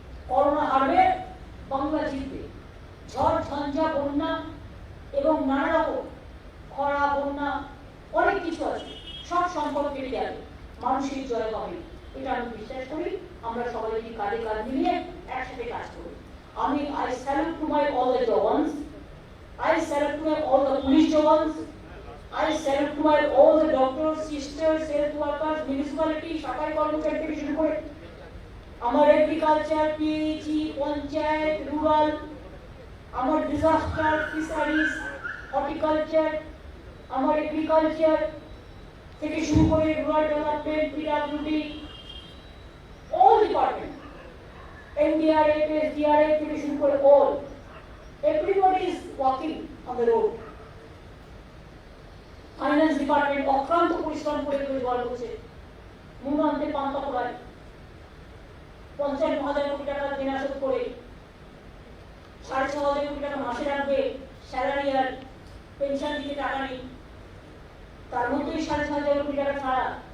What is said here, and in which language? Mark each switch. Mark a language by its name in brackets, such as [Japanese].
[Bangla] Corona হারবে, বাংলা জিতবে। ঝড় ঝঞ্ঝা বন্যা এবং নানা রকম খরা বন্যা অনেক কিছু আছে, সব সংকট কেটে যাবে, মানুষের জয় হবে, এটা আমি বিশ্বাস করি। আমরা সবাই যদি কাঁধে কাঁধ মিলিয়ে একসাথে কাজ করি। [English] আমি I salute to my all the jawans, I salute to my all the police jawans, I salute to my all the doctors, sisters, health workers, municipality, [Bangla] সরকারি কর্মচারী থেকে শুরু করে [English] আমার agriculture, PHE, panchayat, rural, আমার disaster, fisheries, horticulture, আমার এগ্রিকালচার থেকে শুরু করে rural development, PWD, all department, NDRF, SDRF থেকে শুরু করে all, everybody is walking on the road. [Bangla] Finance department অক্লান্ত পরিশ্রম করে জোগাড় করছে, নুন আনতে পান্তা পোড়ায়, 55,000 কোটি টাকা দেনা শোধ করে 6,500 কোটি টাকা মাসে রাখবে, স্যালারি আর পেনশন দিতে টাকা নেই, তার মধ্যেই 6,500 কোটি টাকা ছাড়া।